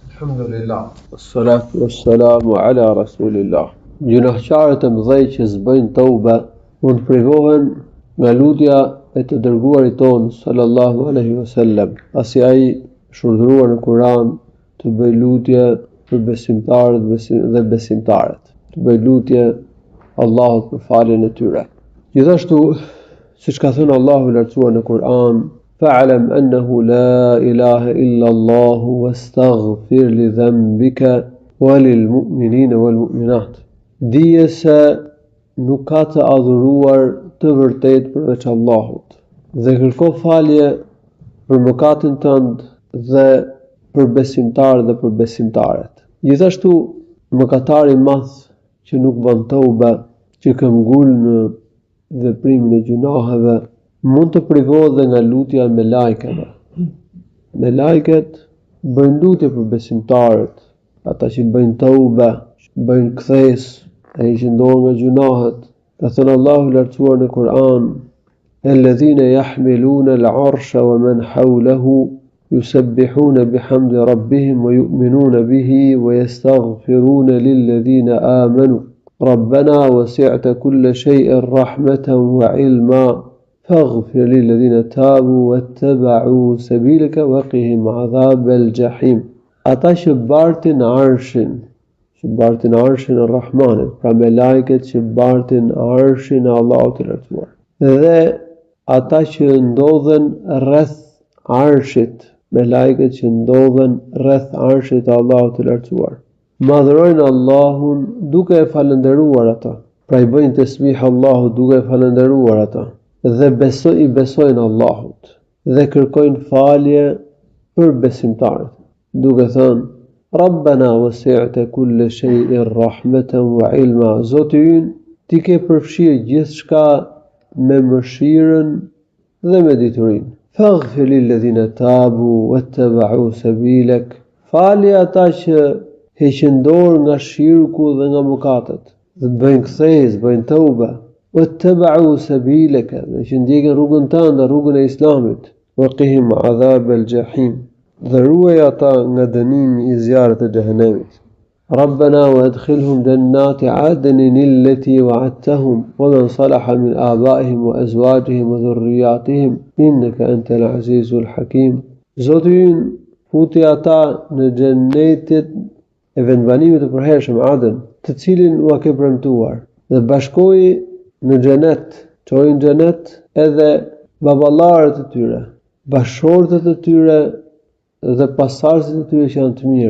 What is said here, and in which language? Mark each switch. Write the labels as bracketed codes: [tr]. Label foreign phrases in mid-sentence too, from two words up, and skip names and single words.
[ar] الحمد لله. الصلاة والسلام على رسول الله. [sq] Gjunahqarët e mëdhej që s'bëjnë tauba mund të privohen nga lutja e të dërguarit ton [ar] صلى الله عليه وسلم. [sq] Pasi ai shurdhëruar në Kur'an të bëj lutje për besimtarët dhe besimtaret. Të bëj lutje Allahut për faljen e tyre. Gjithashtu, siç ka thënë Allahu i lartësuar në Kur'an, [ar] فاعلم أنه لا إله إلا الله واستغفر لذنبك وللمؤمنين والمؤمنات. [sq] Dije se nuk ka të adhuruar të vërtet përveç Allahut dhe kërko falje për mëkatin tënd dhe për besimtarët dhe për besimtaret. Gjithashtu, mëkatari i madh që nuk bën tauba, që këmbgul në veprimin e gjunaheve, mund të privohet dhe nga lutja e melajkeve. Melajket bëjnë lutje për besimtarët, ata që bëjnë tauba, bëjnë kthesë, ai që ndohen nga gjunahet. Ka thënë Allahu i lartësuar në Kur'an: [ar] "الذين يحملون العرش ومن حوله يسبحون بحمد ربهم ويؤمنون به ويستغفرون للذين آمنوا ربنا وسعت كل شيء رحمة وعلما فاغفر للذين تابوا واتبعوا سبيلك وقهم عذاب الجحيم." [sq] Ata që bartin arshin e Rahmanit, pra me lajket që bartin arshin e Allahut të lartësuar, dhe ata që ndodhen rreth arshit, me lajket që ndodhen rreth arshit e Allahut të lartësuar, madhrojnë Allahun duke e falendëruar ata, pra i bëjnë tasbih Allahut duke e falendëruar ata, dhe besojnë Allahut dhe kërkojnë falje për besimtarët, duke thënë: [ar] ربنا وسعت كل شيء رحمة وعلما. [sq] Zoti ynë, ti ke përfshirë gjithçka me mëshirën dhe me diturinë. [ar] فاغفر للذين تابوا واتبعوا سبيلك. [sq] Falje ata që heqin dorë nga shirku dhe nga mëkatet, dhe bëjnë kthesë, bëjnë tauba. [ar] واتبعوا سبيلك, [sq] dhe që ndjekin rrugën tënde, rrugën e Islamit. [ar] وقهم عذاب الجحيم. [sq] Dhe ruaj ata nga dënimi i zjarrit të xhehenemit. [ar] ربنا وأدخلهم جنات عدن التي وعدتهم ومن صلح من آبائهم وأزواجهم وذرياتهم إنك أنت العزيز الحكيم. [sq] Zoti ynë, futi ata në xhenetin e vendbanimit të përhershëm Aden, të cilin u ke premtuar, dhe bashkoi në xhenet, çoi në xhenet edhe baballarët e tyre, bashortët e tyre dhe pasardhësit e tyre që janë të mirë.